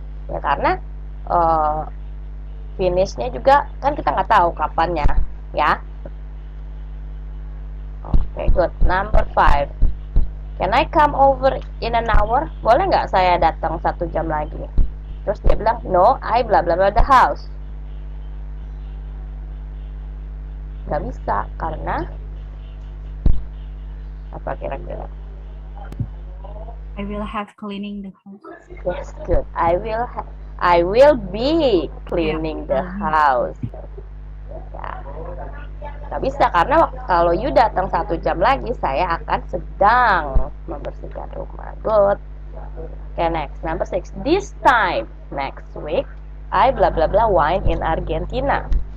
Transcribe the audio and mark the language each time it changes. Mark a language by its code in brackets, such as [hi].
[id] Ya karena finishnya juga kan kita nggak tahu kapannya, ya. [en] Oke, good. Number 5. Can I come over in an hour? [id] Boleh nggak saya datang 1 jam lagi? Terus dia bilang, [en] no, I blah blah blah the house. [id] Nggak bisa, karena apa kira-kira? [en] I will have cleaning the house. Yes, good. I will be cleaning the house. [id] Ya. Nggak bisa karena kalau you datang 1 jam lagi, saya akan sedang membersihkan rumah. [en] Good. Okay, next. Number 6. This time next week, I blah blah blah wine in Argentina.